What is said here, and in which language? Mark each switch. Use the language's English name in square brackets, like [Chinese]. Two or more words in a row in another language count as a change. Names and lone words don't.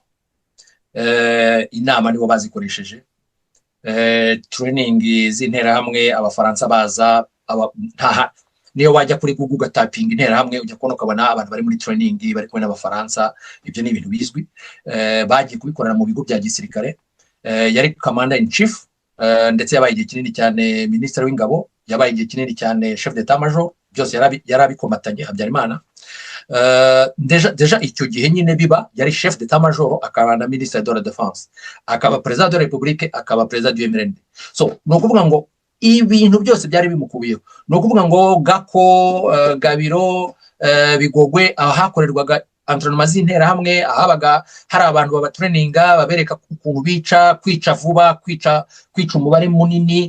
[Kinyarwanda] Inama nibo bazikoresheje, training z'interahamwe, abafaransa baza, niyo wajya kuri Google ugatapinga interahamwe ujya kubona ukabona abantu bari muri training bari kumwe n'abafaransa. Ibyo ni ibintu bizwi. Bagiye kubikorera mu bigo bya gisirikare. Yari [English] commander in chief, [Kinyarwanda] ndetse yabaye igihe kinini cyane minisitiri w'ingabo, yabaye igihe kinini cyane [French] chef d'état major. [Kinyarwanda] Byose yarabikomatanye Habyarimana. Deja icyo gihe nyine biba yari [French] chef d'état major, [Kinyarwanda] akaba na [French] ministre de la défense, [Kinyarwanda] akaba [French] président de la république, [Kinyarwanda] akaba [French] président du MRND. [Kinyarwanda] So no kuvuga ngo ibintu byose byari bimukubiyeho. Ni ukuvuga ngo Gako, Gabiro, Bigogwe, ahakorerwaga entraînement z'interahamwe, ahabaga hari abantu babatraininga, babereka ukuntu kwica vuba, kwica umubare munini.